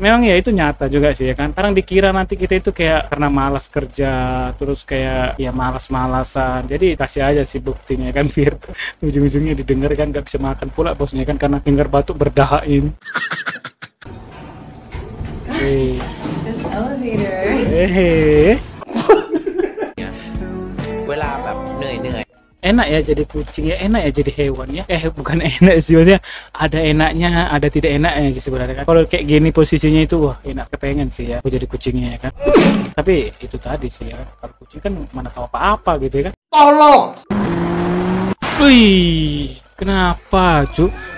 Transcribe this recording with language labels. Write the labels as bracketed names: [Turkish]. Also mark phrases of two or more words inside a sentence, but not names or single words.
[Indonesian] Memang ya itu nyata juga sih ya kan. Kadang dikira nanti kita itu kayak karena malas kerja, terus kayak ya malas-malasan. Jadi kasih aja sih buktinya kan, biar ujung-ujungnya didengar kan, nggak bisa makan pula bosnya kan karena dengar batuk berdahain. Hehehe. [Thai] เวลาแบบเหนื่อย [Indonesian] Enak ya jadi kucing ya, enak ya jadi hewan ya. Bukan enak sih, maksudnya ada enaknya, ada tidak enaknya sih sebenarnya kan. Kalau kayak gini posisinya itu wah enak, kepengen sih ya aku jadi kucingnya ya kan. Tapi itu tadi sih ya, kalau kucing kan mana tahu apa-apa gitu ya kan. Tolong. Wih, kenapa cu?